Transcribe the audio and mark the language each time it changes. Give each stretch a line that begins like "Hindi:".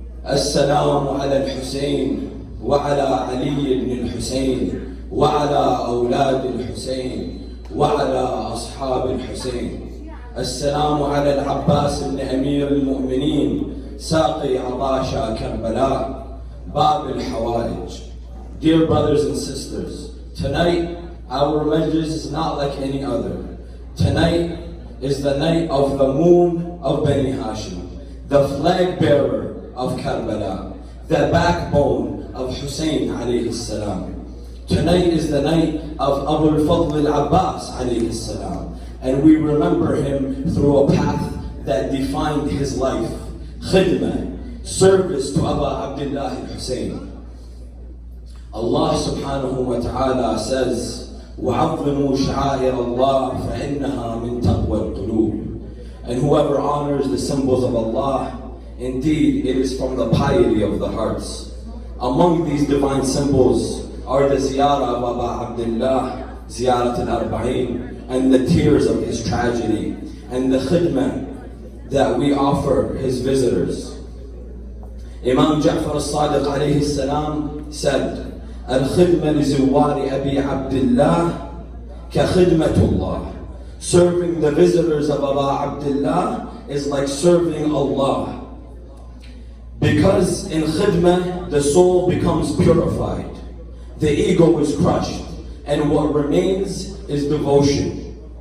Arabic: السلام على الحسين وعلى علي بن الحسين وعلى أولاد الحسين وعلى أصحاب الحسين. السلام على العباس بن أمير المؤمنين ساقي عطاشا كربلاء باب الحوائج.
English: Dear brothers and sisters, tonight our majlis is not like any other. Tonight is the night of the moon of Bani Hashim, the flag bearer of Karbala, the backbone of Hussein alayhi salam. Tonight is the night of الفضل العباس alayhi salam, and we remember him through a path that defined his life. Khidmah, service to Abu Abdullah al-Hussein. Allah subhanahu wa ta'ala says,
Arabic: وَعَظِّمُوا شَعَائِرَ اللَّهِ فَإِنَّهَا مِن تَقْوَى الْقُلُوبِ.
English: And whoever honors the symbols of Allah, indeed it is from the piety of the hearts. Among these divine symbols are the ziyarah of Abu Abdullah, ziyarat al-arba'in, and the tears of his tragedy, and the khidmah that we offer his visitors. Imam Ja'far al-Sadiq alayhi salam said,
Arabic: الخدمة لزوار أبي عبد الله كخدمة الله.
English: Serving the visitors of Abu Abdullah is like serving Allah. Because in khidmah, the soul becomes purified. The ego is crushed. And what remains is devotion.